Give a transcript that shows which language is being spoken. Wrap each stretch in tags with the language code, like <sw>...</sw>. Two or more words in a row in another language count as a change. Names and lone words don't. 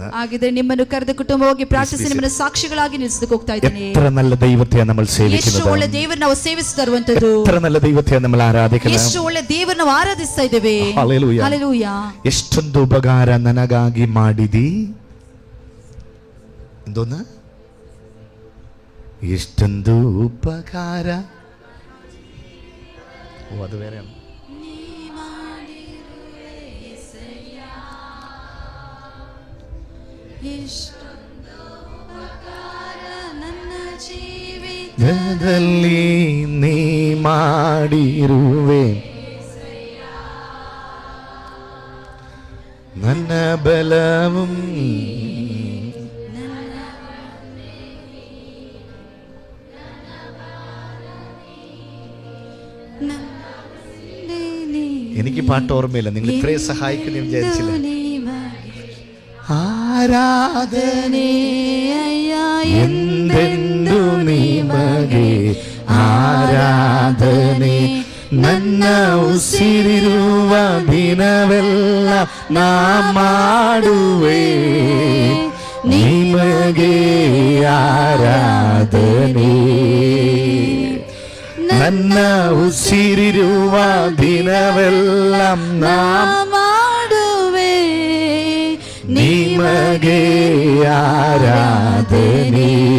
<kn>ಹಾಗಿದ್ರೆ ನಿಮ್ಮನ್ನು ಕರೆದ ಕುಟುಂಬವಾಗಿ ಪ್ರಾರ್ಥಿಸಿ ನಿಮ್ಮನ್ನು ಸಾಕ್ಷಿಗಳಾಗಿ ನಿಲ್ಲಿಸಕ್ಕೆ ಹೋಗ್ತಾ ಇದ್ದೇನೆ.</kn> <ml>എത്ര നല്ല ദൈവത്തെയാണ് നമ്മൾ സേവിക്കുന്നത്.</ml> <kn>ಎಷ್ಟು ಒಳ್ಳೆ ದೇವರನ್ನು ನಾವು ಸೇವಿಸ್ತಾ ಇರುವಂತದ್ದು.</kn> <ml>എത്ര നല്ല ദൈവത്തെയാണ് നമ്മൾ ആരാധിക്കുന്നത്.</ml> <kn>ಎಷ್ಟು ಒಳ್ಳೆ ದೇವರನ್ನು ನಾವು ಆರಾಧಿಸ್ತಾ ಇದ್ದೇವೆ.</kn> <ml>ഹല്ലേലൂയ.</ml> <kn>ಹಲ್ಲೆಲೂಯ. ಎಷ್ಟೊಂದು ಉಪಕಾರ ನನಗಾಗಿ ಮಾಡಿದಿ. എന്തോന്ന്? ಎಷ್ಟೊಂದು ಉಪಕಾರ.</kn> <ml>ഓ, അത് വേറെയാണ്.</ml> <kn>ಜಗದಲ್ಲಿ ನೀ ಮಾಡಿರುವೆ ನನ್ನ ಬಲവും</kn> <ml>എനിക്ക് പാട്ട് ഓർമ്മയില്ല, നിങ്ങൾ ഇത്രയും സഹായിക്കുന്നു വിചാരിച്ചില്ല.</ml> <kn>ಆರಾಧನೆ ಎಂತೆಂತು ನಿಮಗೆ ಆರಾಧನೆ ನನ್ನ ಉಸಿರಿರುವ ದಿನವೆಲ್ಲ ನಾ ಮಾಡುವೆ ನಿಮಗೆ ಆರಾಧನೆ. ನನ್ನ ಉಸಿರಿರುವ ದಿನವೆಲ್ಲ ನಾ ಮಾಡುವೆ ನಿಮಗೆ ಆರಾಧನೆ.</kn>